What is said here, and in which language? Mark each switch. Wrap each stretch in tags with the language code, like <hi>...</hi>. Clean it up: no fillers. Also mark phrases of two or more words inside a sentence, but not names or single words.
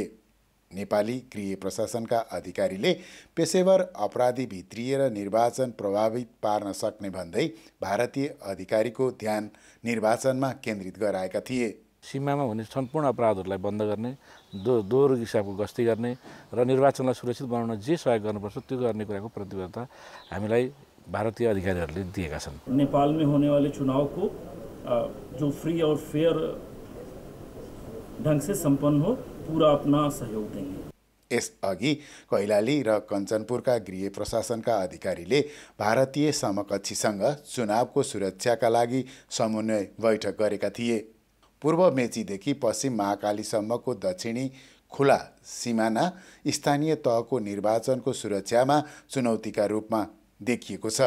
<ne>नेपाली गृह प्रशासनका अधिकारीले पेशेवर अपराधी भित्रिएर निर्वाचन प्रभावित पार्न सक्ने भन्दै भारतीय अधिकारीको ध्यान निर्वाचनमा केन्द्रित गराएका थिए। सीमामा हुने सम्पूर्ण अपराधहरूलाई बन्द गर्ने, दोहोरो हिसाबको गस्ती गर्ने र निर्वाचनलाई सुरक्षित बनाउन जे सहयोग गर्नुपर्छ त्यो गर्ने कुराको प्रतिबद्धता हामीलाई भारतीय अधिकारीहरूले दिएका छन्।</ne> <hi>नेपाल में होने वाले चुनाव को जो फ्री और फेयर ढंग से संपन्न हो, पूरा अपना सहयोग देंगे।</hi> <ne>यसअघि कैलाली र कञ्चनपुरका गृह प्रशासनका अधिकारीले भारतीय समकक्षीसँग चुनावको सुरक्षाका लागि समन्वय बैठक गरेका थिए। पूर्व मेचीदेखि पश्चिम महाकालीसम्मको दक्षिणी खुला सिमाना स्थानीय तहको निर्वाचनको सुरक्षामा चुनौतीका रूपमा देखिएको छ।</ne>